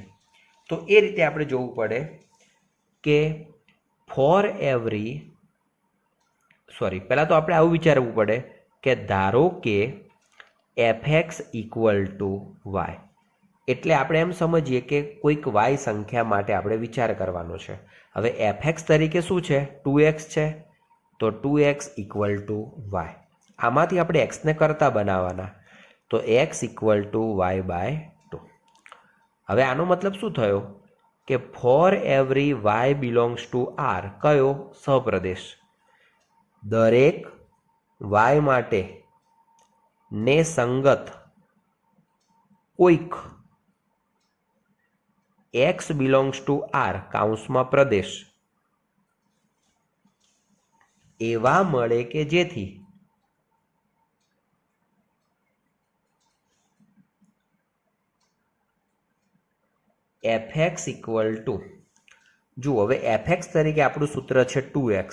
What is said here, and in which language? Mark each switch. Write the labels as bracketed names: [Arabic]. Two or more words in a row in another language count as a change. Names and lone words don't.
[Gujarati] તો એ રીતે આપણે જોવું પડે કે પહેલાં તો આપણે આવું વિચારવું પડે કે ધારો કે fx = y, એટલે આપણે એમ સમજીએ કે કોઈક y સંખ્યા માટે આપણે વિચાર કરવાનો છે. હવે fx તરીકે શું છે? 2x છે. તો 2x = y. આમાંથી આપણે x ને કરતા બનાવવાના. તો x = y/2. હવે આનો મતલબ શું થયો કે [English] for every y belongs to r, [Gujarati] કયો? સપ્રદેશ. દરેક y માટે ને સંગત કોઈક [English] x belongs to r [Gujarati] કૌંસમાં પ્રદેશ એવા મળે કે જેથી fx = જુઓ, હવે fx તરીકે આપણું સૂત્ર છે 2x.